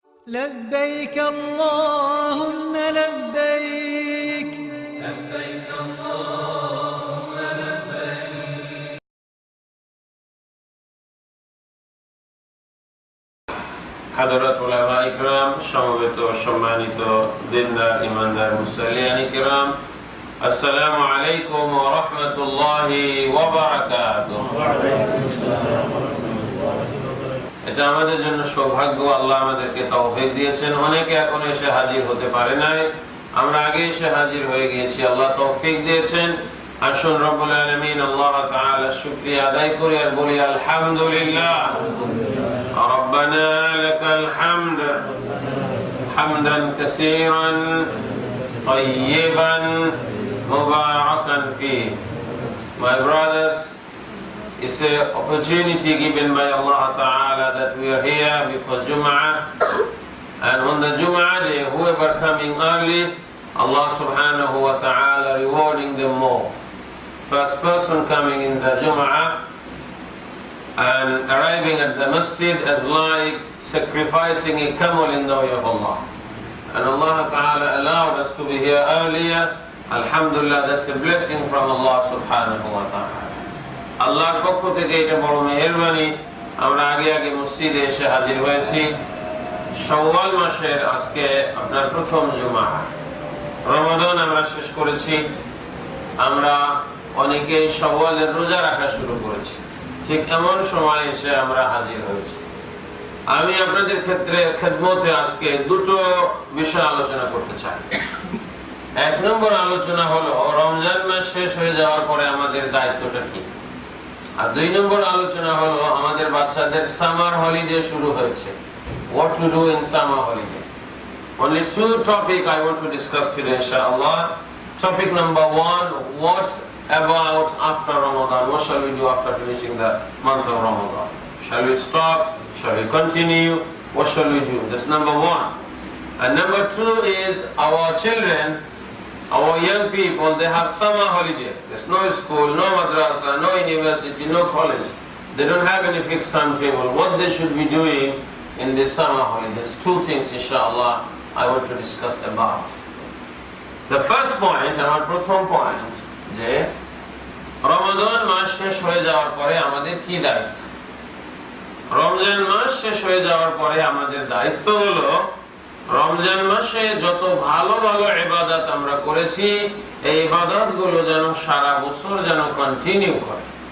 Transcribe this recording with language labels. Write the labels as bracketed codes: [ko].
[ar] لبيك اللهم لبيك لبيك اللهم لبيك حضرات علماء [bn] ইকরাম, সমবেত সম্মানিত দিনদার ইমানদার মুসল্লিয়ান ইকরাম, আসসালামু আলাইকুম ওয়া রাহমাতুল্লাহি ওয়া বারাকাতুহু। এটা আমাদের জন্য সৌভাগ্য, আল্লাহ আমাদেরকে তৌফিক দিয়েছেন। অনেকে এখন এসে হাজির হতে পারে নাই, আমরা আগে এসে হাজির হয়ে গিয়েছি, আল্লাহ তৌফিক দিয়েছেন। আসুন রব্বুল আলামিন আল্লাহ তাআলার শুকরিয়া আদায় করি আর বলি আলহামদুলিল্লাহ। [ar] ربنا لك الحمد حمدا كثيرا طيبا مباركا فيه. [en] My brothers, it's an opportunity given by Allah Ta'ala that we are here before Jumua, and on the Jumua day, whoever coming early, Allah Subhanahu wa Ta'ala rewarding them more. First person coming in the Jumua and arriving at the Masjid as like sacrificing a camel in the way of Allah. And Allah Ta'ala allowed us to be here earlier. Alhamdulillah, that's a blessing from Allah Subhanahu wa Ta'ala. [bn] আল্লাহর পক্ষ থেকে এটা বড় মেহেরবানি, আমরা আগে আগে মসজিদে এসে হাজির হয়েছি। শাওয়াল মাসের আজকে আপনার প্রথম জুমা। রমাদান আমরা শেষ করেছি, আমরা অনেকেই শাওয়ালের রোজা রাখা শুরু করেছি। ঠিক এমন সময় এসে আমরা হাজির হয়েছি। আমি আপনাদের ক্ষেত্রে খেদমতে আজকে দুটো বিষয় আলোচনা করতে চাই। এক নম্বর আলোচনা হলো রমজান মাস শেষ হয়ে যাওয়ার পরে আমাদের দায়িত্বটা কি, আর দুই নম্বর আলোচনা হলো আমাদের বাচ্চাদের সামার হলিডে শুরু হয়েছে, [en] what to do in summer holiday. Only two topics I want to discuss today, inshallah. Topic number one, what about after Ramadan? What shall we do after finishing the month of Ramadan? Shall we stop? Shall we continue? What shall we do? That's number one. And number two is our children, our young people, they have summer holiday. There's no school, no madrasa, no university, no college. They don't have any fixed timetable. What they should be doing in this summer holidays? Two things, inshallah, I want to discuss about. The first point, our [bn] প্রথম point, যে রমাদান মাস শেষ হয়ে যাওয়ার পরে আমাদের কি দায়িত্ব। রমজান মাস শেষ হয়ে যাওয়ার পরে আমাদের দায়িত্ব হলো রমজান মাসে যত ভালো ভালো ইবাদত আমরা করেছি, এই ইবাদত গুলো যেন সারা বছর যেন কন্টিনিউ করে।